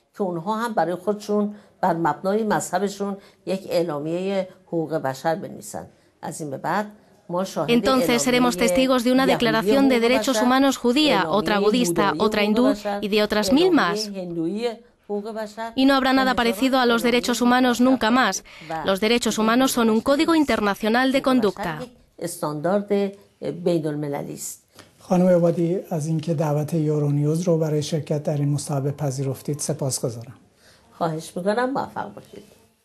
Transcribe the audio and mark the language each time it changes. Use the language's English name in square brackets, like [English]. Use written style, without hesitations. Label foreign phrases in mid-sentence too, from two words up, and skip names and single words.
[Spanish] Entonces seremos testigos de una declaración de derechos humanos judía, otra budista, otra hindú y de otras 1000 más. Y no habrá nada parecido a los derechos humanos nunca más. Los derechos humanos son un código internacional de conducta. [Persian] خانم عبادی از اینکه دعوت یورونیوز رو برای شرکت در این مصاحبه پذیرفتید سپاسگزارم. خواهش می‌کنم، موفق باشید.